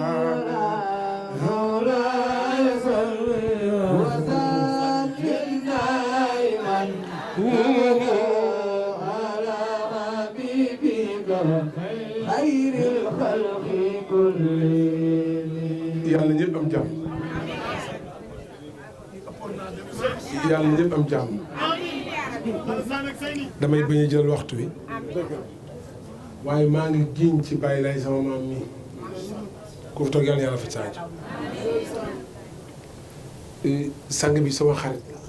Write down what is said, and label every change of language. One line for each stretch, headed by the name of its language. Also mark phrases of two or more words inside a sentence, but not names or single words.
Arabic: مولاي صلي وسلم دائما على حبيبك خير الخلق كلهم
Wolof: yàlla ñëpp am jàmm yàlla ñëpp am jàmm damay bañ a jël waxtu wi waaye maa ngi giñ ci bàyyi lay sama maam mi ku fi toog yàlla fa saajo sang bi sama xarit